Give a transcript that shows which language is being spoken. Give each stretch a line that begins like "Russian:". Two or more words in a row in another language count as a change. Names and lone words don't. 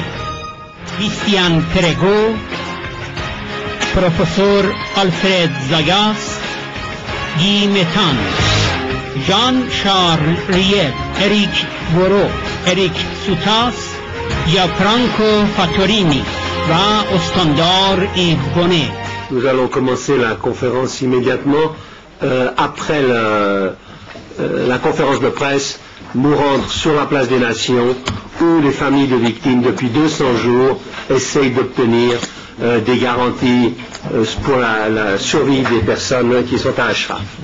Persian: کریستیان پرگو، پروفسور آلفرد زاگاس، گی متان، ژان شارل ریل، اریک بورو، اریک سوتاس، گیانفرانکو فاتورینی و استاندار ایو بونه.
French: Nous allons commencer la conférence immédiatement après la conférence de presse, nous rendre sur la place des Nations où les familles de victimes depuis 200 jours essayent d'obtenir des garanties pour la survie des personnes qui sont à Ashraf.